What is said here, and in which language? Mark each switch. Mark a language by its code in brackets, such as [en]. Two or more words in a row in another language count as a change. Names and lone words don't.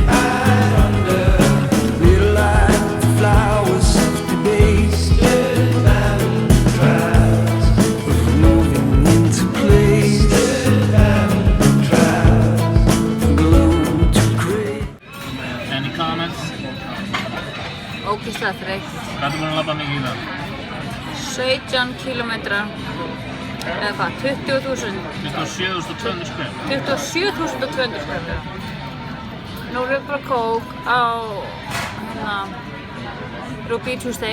[en] Little light, the flowers of the base. Moving into place. Glow to gray. Any comments? [is] Ógeðslega þreytt. Hvað ertu búin að labba mikið í það? 17 kilometra. Eða hvað? 20.000. 27.200 skref. 27.200 skref. Nú erum við bara kók á hérna Ruby Tuesday.